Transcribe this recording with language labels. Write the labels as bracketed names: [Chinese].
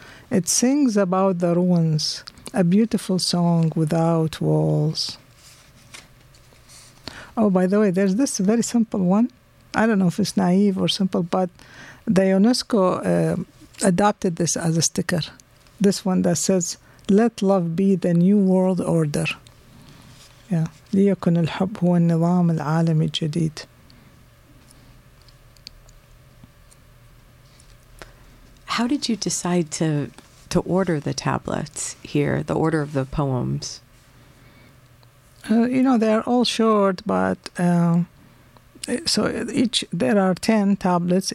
[English] It sings about the ruins, a beautiful song without walls. Oh, by the way, there's this very simple one. I don't know if it's naive or simple, but the UNESCO adopted this as a sticker. This one that says, let love be the new world order. Yeah. [Arabic] ليكن الحب هو النظام العالمي الجديد. [English] How did you decide to order the tablets here, the order of the poems? You know, they're all short, but there are 10 tablets.